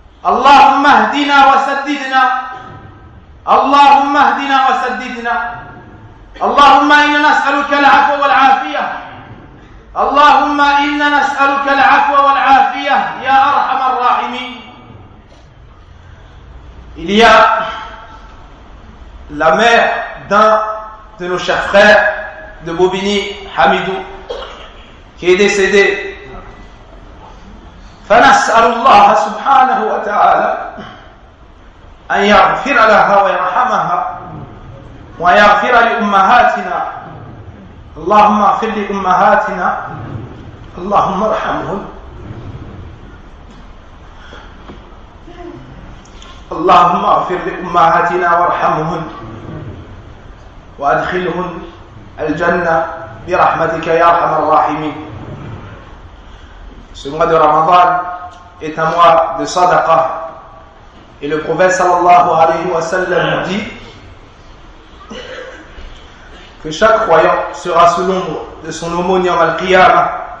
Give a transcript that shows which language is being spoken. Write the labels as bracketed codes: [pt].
[ar] اللهم اهدنا وسددنا. اللهم اهدنا وسددنا. اللهم إنا نسألك العفو والعافية. اللهم إنا نسألك العفو والعافية يا أرحم الراحمين. [fr] Il y a la mère d'un de nos chers frères de Bobigny, Hamidou, qui est décédé. [ar] فنسأل الله سبحانه وتعالى أن يغفر لها ويرحمها ويغفر لأمهاتنا. اللهم اغفر لأمهاتنا اللهم ارحمهم اللهم اغفر لأمهاتنا وارحمهم وأدخلهم الجنة برحمتك يا أرحم الراحمين. [fr] Ce mois de Ramadan est un mois de sadaqah. Et le prophète [ar] sallallahu alayhi wa sallam [fr] nous dit que chaque croyant sera sous l'ombre de son aumône en al-qiyama.